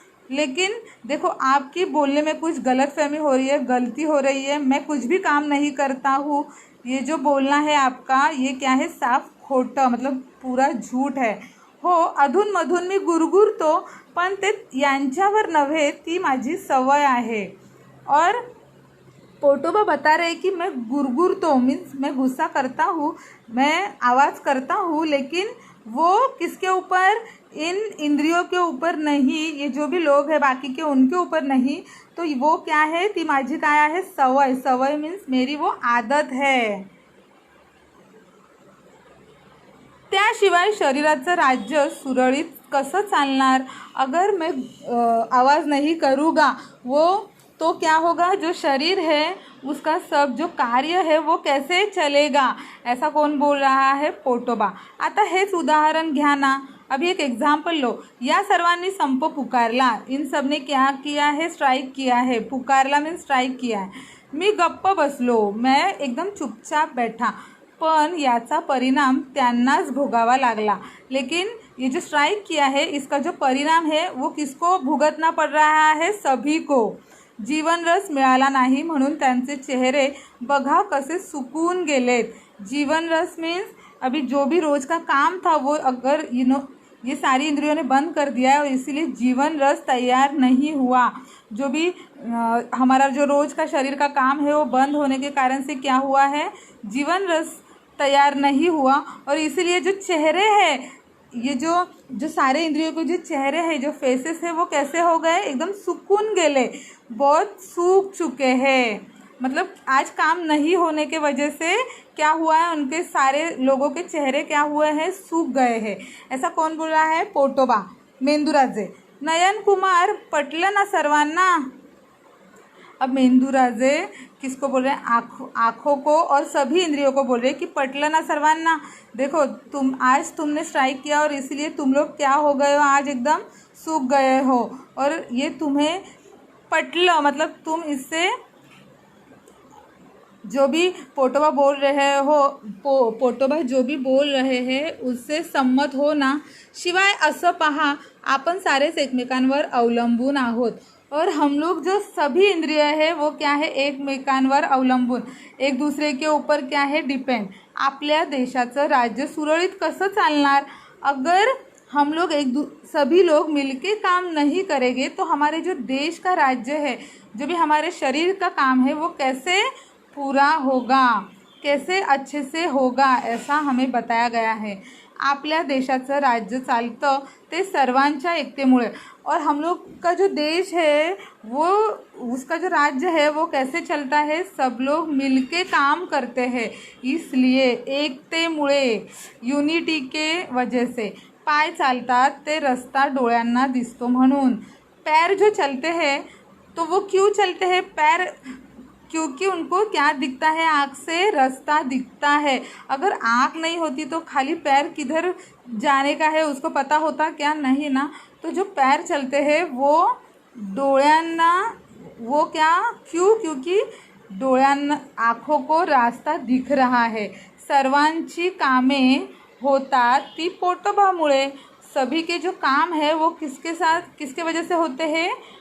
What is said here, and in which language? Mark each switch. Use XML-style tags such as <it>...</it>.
<hi>लेकिन देखो, आपकी बोलने में कुछ गलतफहमी हो रही है, गलती हो रही है. मैं कुछ भी काम नहीं करता हूँ. ये जो बोलना है आपका, ये क्या है?</hi> <mr>साफ खोटं,</mr> <hi>मतलब पूरा झूठ है.</hi> <mr>हो, अधूनमधून मी गुरगुरतो, पण ते यांच्यावर नव्हे, ती माझी सवय आहे.</mr> <hi>और पोटोबा बता रहे कि मैं गुरगुरतो मीन्स मैं गुस्सा करता हूँ, मैं आवाज़ करता हूँ, लेकिन वो किसके ऊपर? इन इंद्रियों के ऊपर नहीं. ये जो भी लोग हैं बाकी के, उनके ऊपर नहीं. तो वो क्या है?</hi> <mr>ती माझी काय आहे?</mr> <hi>सवय. सवय मीन्स मेरी वो आदत है.</hi> <mr>त्याशिवाय शरीराचं राज्य सुरळीत कसं चालणार?</mr> <hi>अगर मैं आवाज़ नहीं करूँगा, वो तो क्या होगा? जो शरीर है उसका सब जो कार्य है वो कैसे चलेगा? ऐसा कौन बोल रहा है? पोटोबा.</hi> <mr>आता हेच उदाहरण घ्या ना.</mr> <hi>अभी एक एग्जाम्पल लो.</hi> <mr>या सर्वांनी संप पुकारला.</mr> <hi>इन सब ने क्या किया है? स्ट्राइक किया है. पुकारला मीन्स स्ट्राइक किया है.</hi> <mr>मी गप्प बसलो,</mr> <hi>मैं एकदम चुपचाप बैठा,</hi> <mr>पण याचा परिणाम त्यांनाच भोगावा लागला.</mr> <hi>लेकिन ये जो स्ट्राइक किया है, इसका जो परिणाम है वो किसको भुगतना पड़ रहा है? सभी को.</hi> <mr>जीवन रस मिळाला नाही म्हणून त्यांचे चेहरे बघा कसे सुकून गेलेत.</mr> <hi>जीवन रस मीन्स अभी जो भी रोज का काम था वो अगर ये सारी इंद्रियों ने बंद कर दिया है और इसीलिए जीवन रस तैयार नहीं हुआ. जो भी हमारा जो रोज का शरीर का काम है वो बंद होने के कारण से क्या हुआ है? जीवन रस तैयार नहीं हुआ. और इसीलिए जो चेहरे हैं, ये जो सारे इंद्रियों के जो चेहरे हैं, जो फेसेस है, वो कैसे हो गए?</hi> <mr>एकदम सुकून गेले,</mr> <hi>बहुत सूख चुके हैं. मतलब आज काम नहीं होने के वजह से क्या हुआ है? उनके सारे लोगों के चेहरे क्या हुए हैं? सूख गए हैं. ऐसा कौन बोल रहा है? पोटोबा, मेंदूराजे.</hi> <mr>नयन कुमार, पटलं ना सर्वांना?</mr> <hi>अब मेंदूराजे किसको बोल रहे हैं? आँखों को और सभी इंद्रियों को बोल रहे हैं कि</hi> <mr>पटलं ना सर्वांना.</mr> <hi>देखो, तुमने स्ट्राइक किया और इसलिए तुम लोग क्या हो गए हो? आज एकदम सूख गए हो. और ये तुम्हें पटलं मतलब तुम इससे जो भी पोटोबा बोल रहे हो, पोटोबा जो भी बोल रहे हैं उससे संमत हो ना.</hi> <mr>शिवाय असं पहा, आपण सारेच एकमेकांवर अवलंबून आहोत.</mr> <hi>और हम लोग जो सभी इंद्रिय है वो क्या है?</hi> <mr>एकमेकांवर अवलंबून,</mr> <hi>एक दूसरे के ऊपर क्या है?</hi> <en>Depend.</en> <mr>आपल्या देशाचं राज्य सुरळीत कसं चालणार?</mr> <hi>अगर हम लोग सभी लोग मिलके काम नहीं करेंगे तो हमारे जो देश का राज्य है, जो भी हमारे शरीर का काम है, वो कैसे पूरा होगा, कैसे अच्छे से होगा, ऐसा हमें बताया गया है.</hi> <mr>आपल्या देशाचं राज्य चालतं ते सर्वांच्या एकतेमुळे.</mr> <hi>और हम लोग का जो देश है वो, उसका जो राज्य है वो कैसे चलता है? सब लोग मिलके काम करते हैं. इसलिए एकतेमुळे, युनिटी के वजह से</hi> <mr>पाय चालतात ते रस्ता डोळ्यांना दिसतो म्हणून.</mr> <hi>पैर जो चलते हैं तो वो क्यों चलते हैं? पैर क्योंकि उनको क्या दिखता है? आँख से रास्ता दिखता है. अगर आँख नहीं होती तो खाली पैर किधर जाने का है उसको पता होता क्या? नहीं ना. तो जो पैर चलते हैं वो डोळ्यांना, वो क्या? क्यों? क्योंकि डोळ्यांना, आँखों को रास्ता दिख रहा है.</hi> <mr>सर्वांची कामे होतात ती पोटोबामुळे.</mr> <hi>सभी के जो काम है वो किसके साथ, किसके वजह से होते हैं?</hi>